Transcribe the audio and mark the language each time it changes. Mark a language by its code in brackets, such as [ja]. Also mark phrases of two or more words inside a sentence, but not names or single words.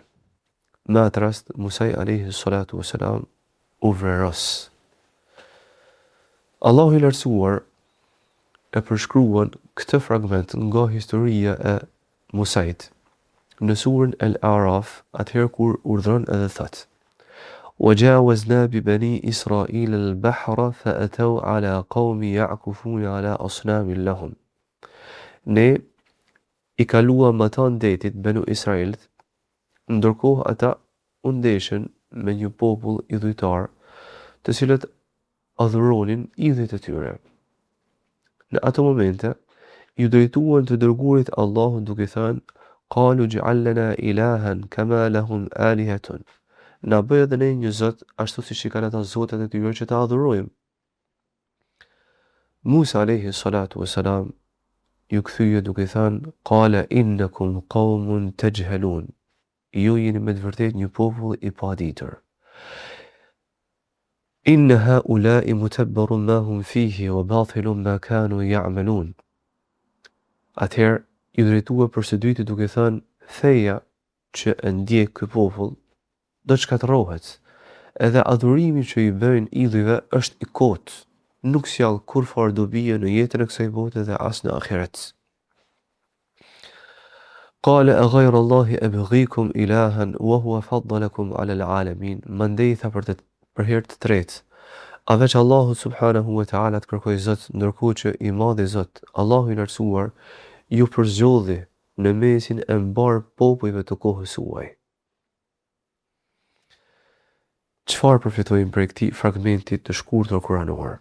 [sq] Në atë rast, Musai [ar] عليه الصلاة والسلام [sq] u vreros. Allahu i lartësuar e përshkruan këtë fragment nga historia e Musait në surën Al-A'raf, atëherë kur urdhron edhe thot: [ar] وجاوزنا ببني إسرائيل البحر فأتوا على قوم يعكفون على أصنام لهم. [sq] Ne i kaluam ata ndetit Benu Israilit, ndërkohë ata u ndeshën me një popull idhujtar, të cilët adhuronin idhujt e tyre. Në ato momente ju drejtuan të dërguarit Allahut duke thënë: [ar] "قالوا اجعل لنا إلها كما لهم آلهة." [sq] Na bëj edhe ne një zot ashtu siç i kanë ata zotat e tyre që ta adhurojmë. Musa [ar] عليه الصلاة والسلام [sq] ju kthye duke thënë: [ar] "قال إنكم قوم تجهلون." [sq] Ju jeni me të vërtetë një popull i paditur. [ar] "إن هؤلاء متبر ما هم فيه وباطل ما كانوا يعملون." [sq] Atëherë ju drejtua për së dyti duke thënë: "Feja që e ndjek ky popull do të shkatërrohet, edhe adhurimi që i bëjnë idhujve është i kotë, nuk sjell kurfar dobi në jetën e kësaj bote dhe as në ahiret." [ar] قال أغير الله أبغيكم إلها وهو فضلكم على العالمين. [sq] Mandej tha për herë të tretë: a veç Allahu [ar] سبحانه وتعالى [sq] të kërkoj zot, ndërkohë që i madhi Zot, Allahu i lartësuar, ju përzgjodhi në mesin e mbar popujve të kohës suaj. Çfarë përfitojmë prej këtij fragmenti të shkurtër kuranor?